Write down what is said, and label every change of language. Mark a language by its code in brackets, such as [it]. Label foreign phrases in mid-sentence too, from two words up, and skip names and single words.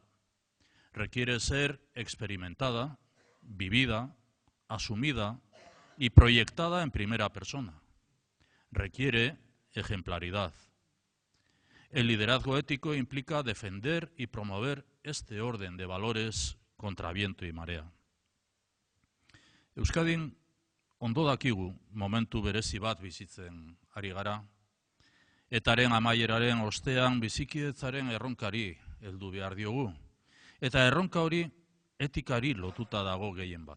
[es] Requiere ser experimentada, vivida, asumida y proyectada en primera persona. Requiere ejemplaridad. El liderazgo ético implica defender y promover este orden de valores contra viento y marea. [eu] Euskadin ondo dakigu momentu berezi bat bizitzen ari gara, etaren amaieraren ostean bizikidetzaren erronkari heldu behar diogu, eta erronka hori etikari lotuta dago gehien bat.